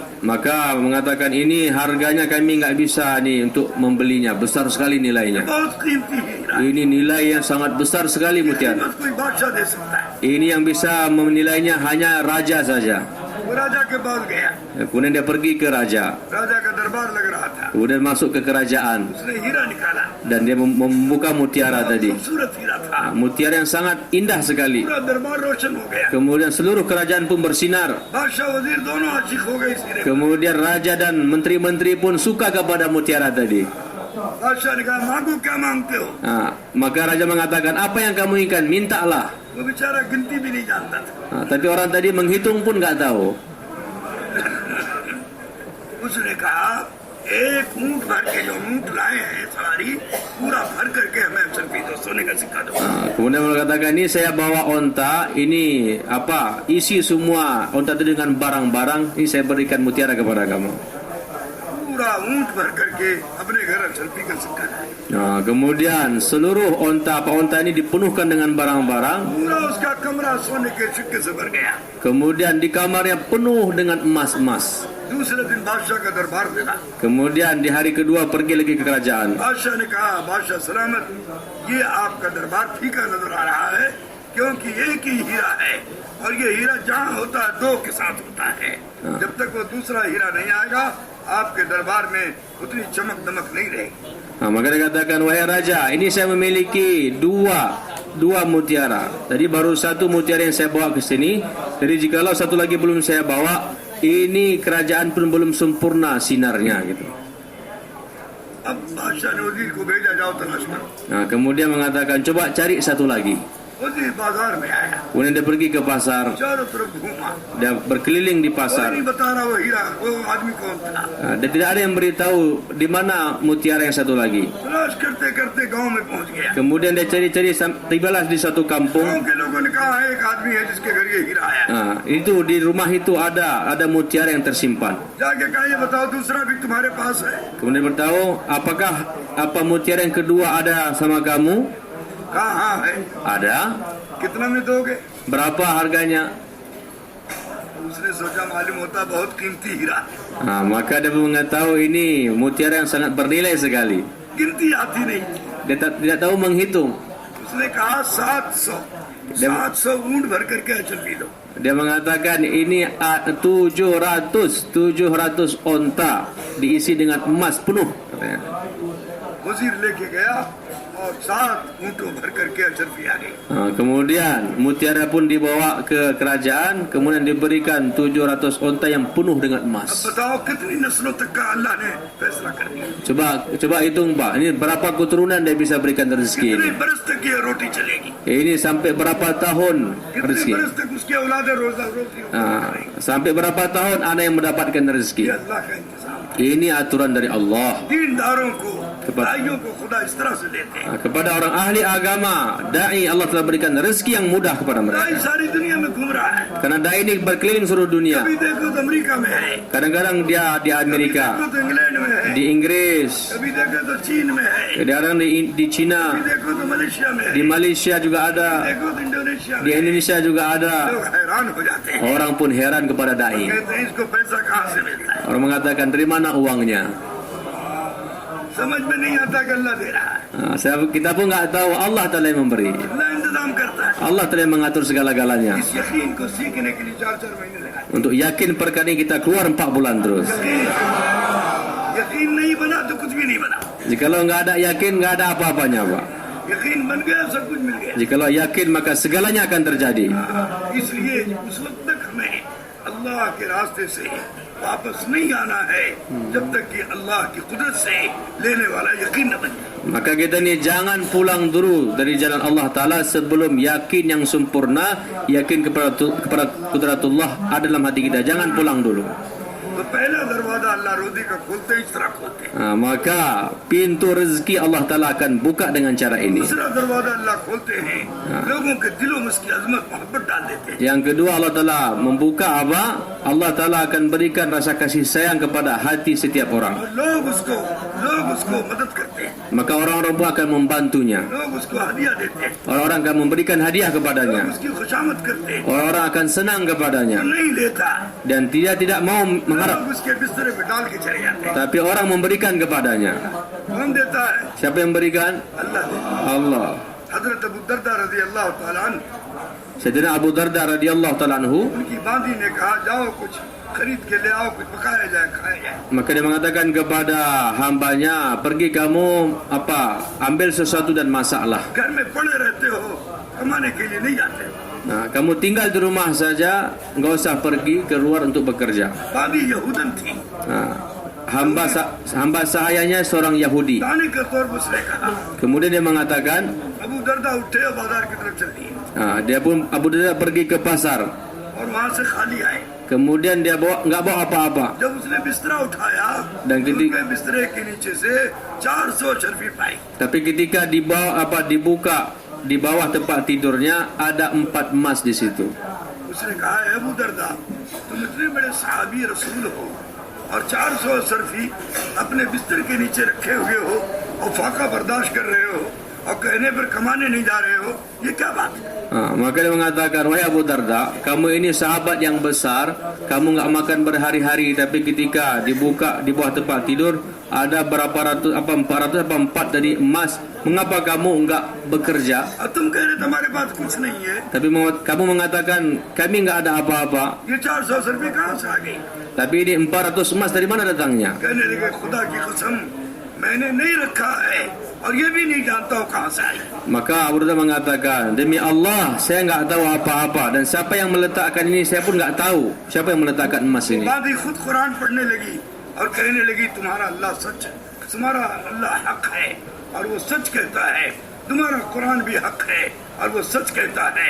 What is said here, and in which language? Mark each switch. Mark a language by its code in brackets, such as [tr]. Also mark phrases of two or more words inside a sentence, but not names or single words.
[id] maka mengatakan ini harganya kami nggak bisa nih untuk membelinya, besar sekali nilainya. [hi] बहुत कीमती हीरा, [id] Ini nilai yang sangat besar sekali mutiara. [hi] कीमत कोई बादशाह दे सकता है। [id] Ini yang bisa menilainya hanya raja saja. [hi] वो राजा के पास गया, [id] Kemudian dia pergi ke raja, [hi] राजा का दरबार लग रहा था। [id] kemudian masuk ke kerajaan [hi] उसने हीरा निकाला, [id] dan dia membuka mutiara tadi. [hi] खूबसूरत हीरा था। [id] Mutiara yang sangat indah sekali. [hi] पूरा दरबार रोशन हो गया, [id] Kemudian seluruh kerajaan pun bersinar. [hi] बादशाह वजीर दोनों आशिक हो गए इस हीरे। [id] Kemudian raja dan menteri-menteri pun suka kepada mutiara tadi. [hi] बादशाह ने कहा मांगो क्या मांगते हो? [id] Maka raja mengatakan, apa yang kamu inginkan, mintalah. [hi] वो बेचारा गिनती भी नहीं जानता था। [id] Tapi orang tadi menghitung pun nggak tahu. [hi] उसने कहा एक ऊंट भर के जो ऊंट लाए हैं सवारी पूरा भर करके हमें अचरबी दो, सोने का सिक्का दो। [id] Kemudian mengatakan, ini saya bawa onta, ini apa, isi semua onta itu dengan barang-barang, ini saya berikan mutiara kepada kamu. [hi] पूरा ऊंट भर करके अपने घर अचरबी का सिक्का लाए। [id] Kemudian seluruh onta ini dipenuhkan dengan barang-barang. [hi] पूरा उसका कमरा सोने के सिक्के से भर गया। [id] Kemudian di kamarnya penuh dengan emas-emas. [hi] दूसरे दिन बादशाह का दरबार मिला। [id] Kemudian di hari kedua pergi lagi ke kerajaan. [hi] बादशाह ने कहा बादशाह सलामत, ये आपका दरबार फीका नजर आ रहा है क्योंकि एक ही हीरा है और ये हीरा जहाँ होता है दो के साथ होता है। जब तक वो दूसरा हीरा नहीं आएगा आपके दरबार में उतनी चमक दमक नहीं रहेगी। [id] Maka dia katakan, wahai raja, ini saya memiliki dua mutiara. Tadi baru satu mutiara yang saya bawa ke sini. Jadi jikalau satu lagi belum saya bawa, ini kerajaan pun belum sempurna sinarnya gitu. [hi] अब बादशाह ने वजीर को भेजा जाओ तलाश करो। [id] Kemudian mengatakan, coba cari satu lagi. [hi] वजीर बाजार में आया, [id] Kemudian dia pergi ke pasar. [hi] चारों तरफ घूमा, [id] Dia berkeliling di [hi] कोई [id] pasar. [hi] नहीं बता रहा वो हीरा वो आदमी कौन था। [id] Dan tidak ada yang beritahu di mana mutiara yang satu lagi. [hi] तलाश करते करते गांव में पहुंच गया। [id] Kemudian dia cari-cari tibalah di satu [hi] गांव [id] kampung. [hi] के लोगों ने कहा एक आदमी है जिसके घर ये हीरा आया। [id] Itu di rumah itu ada mutiara yang tersimpan. [hi] जाके कहा ये बताओ दूसरा भी तुम्हारे पास है? [id] Kemudian beritahu, apa mutiara yang kedua ada sama kamu? [hi] कहा हाँ है। [id] Ada. [hi] कितना में दोगे? [id] Berapa harganya? [hi] उसने सोचा मालूम होता बहुत कीमती हीरा है। [id] Maka dia mengetahui ini mutiara yang sangat bernilai sekali. [hi] गिनती आती नहीं। [id] Dia tidak tahu menghitung. [hi] उसने कहा 700 ऊंट भर करके अचरबी दो। [id] Dia mengatakan ini 700 onta diisi dengan emas penuh. Katanya. [hi] वजीर लेके गया और 7 ऊंटों भर करके अचरबी आ गई। [id] Kemudian mutiara pun dibawa ke kerajaan, kemudian diberikan 700 onta yang penuh dengan [hi] अब [id] emas. [hi] बताओ कितनी नस्लों तक का अल्लाह ने फैसला कर दिया। [id] Coba hitung Pak, ini berapa keturunan dia bisa berikan rezeki [hi] कितने [id] ini? [hi] बरस तक ये रोटी चलेगी? [id] Ini sampai berapa tahun [hi] कितने [id] rezeki? [hi] बरस तक उसकी औलादें रोजा रोटी करेगी? [id] Sampai berapa tahun anak yang mendapatkan [hi] ये [id] rezeki? [hi] अल्लाह का इंतजाम। [id] Ini aturan dari Allah. [hi] दीनदारों को भाइयों को खुदा इस तरह से देते हैं। [id] Kepada orang ahli agama, dai Allah telah berikan rezeki yang mudah kepada [hi] दाई [id] mereka. [hi] सारी दुनिया में घूम रहा है। [id] Karena dai ini berkeliling seluruh dunia. [hi] कभी देखो तो अमेरिका में है, [id] Kadang-kadang dia di [hi] कभी [id] Amerika, [hi] देखो तो इंग्लैंड में है, [id] di Inggris, [hi] कभी देखो तो चीन में है, [id] kadang-kadang di Cina, [hi] कभी देखो तो मलेशिया में है, [id] di Malaysia juga ada, [hi] देखो तो इंडोनेशिया [id] di [hi] में है। [id] Indonesia juga ada. [hi] लोग हैरान हो जाते हैं, [id] Orang pun heran kepada dai. [hi] कहते हैं इसको पैसा कहाँ से मिलता है? [id] Orang mengatakan dari mana uangnya? [hi] समझ में नहीं आता कि अल्लाह दे रहा है। [id] Kita pun nggak tahu Allah Taala yang memberi. [hi] अल्लाह इंतजाम करता है। [id] Allah Taala yang mengatur segala-galanya. [hi] इस यकीन को सीखने के लिए 4-4 महीने लगा। [id] Untuk yakin perkara ini kita keluar 4 bulan terus. [hi] यकीन नहीं बना तो कुछ भी नहीं बना। [id] Jikalau nggak ada yakin, nggak ada apa-apanya, Pak. [hi] यकीन बन गया सब कुछ मिल गया। [id] Jikalau yakin maka segalanya akan terjadi. [hi] इसलिए उस वक्त तक हमें अल्लाह के रास्ते से वापस नहीं आना है जब तक कि अल्लाह की कुदरत से लेने वाला यकीन न बन जाए। [id] Maka kita ni jangan pulang dulu dari jalan Allah Ta'ala sebelum yakin yang sempurna, yakin kepada kudratullah ada dalam hati kita. Jangan pulang dulu. [hi] तो पहला दरवाजा अल्लाह रोजी का खोलते हैं, इस तरह खोलते हैं। [id] Maka pintu rezeki Allah Ta'ala akan buka dengan cara ini. [hi] दूसरा दरवाजा अल्लाह खोलते हैं, लोगों के दिलों में उसकी अजमत मोहब्बत डाल देते हैं। [id] Yang kedua Allah Ta'ala membuka apa? Allah Ta'ala akan berikan rasa kasih sayang kepada hati setiap orang. [hi] और लोग उसको मदद करते हैं, [id] Maka orang-orang pun akan membantunya. [hi] लोग उसको हदिया देते हैं, [id] Orang-orang akan memberikan hadiah [hi] लोग [id] kepadanya. [hi] उसकी खुशामद करते हैं। [id] Orang-orang akan senang [hi] वो [id] kepadanya. [hi] नहीं लेता, [id] Dan tidak mau mengharap. [hi] लोग उसके बिस्तरे पे डाल के चले जाते हैं। [id] Tapi orang memberikan kepadanya. [hi] कौन देता है? [id] Siapa yang memberikan? [hi] अल्लाह देता है। [id] Allah. [hi] हजरत अबू दरदा [ar] رضي الله تعالى عنه, [id] Sayyidina Abu Darda [ar] رضي الله تعالى عنه, [hi] उनकी बांदी ने कहा जाओ कुछ खरीद के ले आओ, कुछ पकाया जाए खाया जाए। [id] maka dia mengatakan kepada hambanya, pergi kamu ambil sesuatu dan masaklah. [hi] घर में पड़े रहते हो, कमाने के लिए नहीं जाते हो। [id] Nah, kamu tinggal di rumah saja, enggak usah pergi keluar untuk bekerja. [hi] बांदी यहूदन थी, [id] Nah, hamba sahayanya seorang Yahudi. [hi] दाने के तौर पर उसने कहा। [id] Kemudian dia mengatakan, [hi] अबू दरदा उठे और बाजार की तरफ चल दिए [id] dia pun Abu Darda pergi ke pasar. [hi] और वहां से खाली आए। [id] Kemudian dia enggak bawa apa-apa. [hi] जब उसने बिस्तरा उठाया, [id] Dan ketika- [hi] उनके बिस्तरे के नीचे से 400 शर्फी पाई। [id] Tapi ketika dibuka di bawah tempat tidurnya ada 4 emas di situ. [hi] उसने कहा है अबू दरदा, तुम इतने बड़े सहाबी रसूल हो और 400 शर्फी अपने बिस्तर के नीचे रखे हुए हो और फाका बर्दाश्त कर रहे हो और कहने पर कमाने नहीं जा रहे हो, ये क्या बात है? [id] Maka dia mengatakan, wahai Abu Darda, kamu ini sahabat yang besar, kamu enggak makan berhari-hari, tapi ketika dibuka di bawah tempat tidur ada berapa ratus 400 4 tadi emas, mengapa kamu enggak bekerja? [hi] और तुम कह रहे तुम्हारे पास कुछ नहीं है, [id] Tapi kamu mengatakan kami enggak ada apa-apa. [hi] ये 400 शर्फी कहाँ से आ गई? [id] Tapi ini 400 emas dari mana datangnya? [hi] कहने लगे खुदा की कसम मैंने नहीं रखा है और ये भी नहीं जानता हूँ कहाँ से आई। [id] Maka Abu Darda mengatakan, demi Allah saya enggak tahu apa-apa dan siapa yang meletakkan ini saya pun enggak tahu siapa yang meletakkan emas ini. [hi] बादी खुद कुरान पढ़ने लगी और कहने लगी तुम्हारा अल्लाह सच है, तुम्हारा अल्लाह हक है और वो सच कहता है, तुम्हारा कुरान भी हक है और वो सच कहता है।